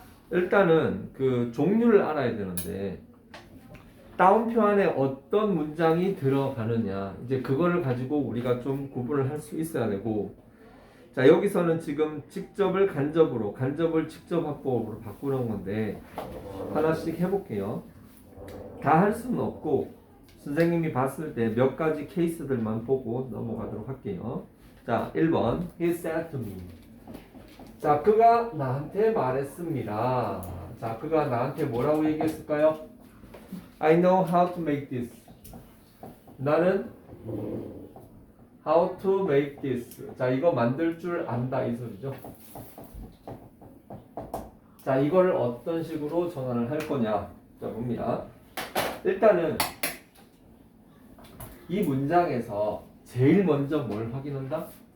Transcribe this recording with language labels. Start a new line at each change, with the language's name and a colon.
Korean: 일단은 그 종류를 알아야 되는데 다운표 안에 어떤 문장이 들어가느냐, 이제 그거를 가지고 우리가 좀 구분을 할 수 있어야 되고, 자 여기서는 지금 직접을 간접으로, 간접을 직접 화법으로 바꾸는 건데 하나씩 해볼게요. 다 할 수는 없고 선생님이 봤을 때 몇 가지 케이스들만 보고 넘어가도록 할게요.
English: 자 1번 He said to me.
Korean: 자 그가 나한테 말했습니다. 자 그가 나한테 뭐라고 얘기했을까요?
English: I know how to make this.
Korean: 나는
English: how to make this.
Korean: 자 이거 만들 줄 안다 이 소리죠. 자 이거를 어떤 식으로 전환을 할 거냐. 자 봅니다. 일단은 이 문장에서 제일 먼저 뭘 확인한다?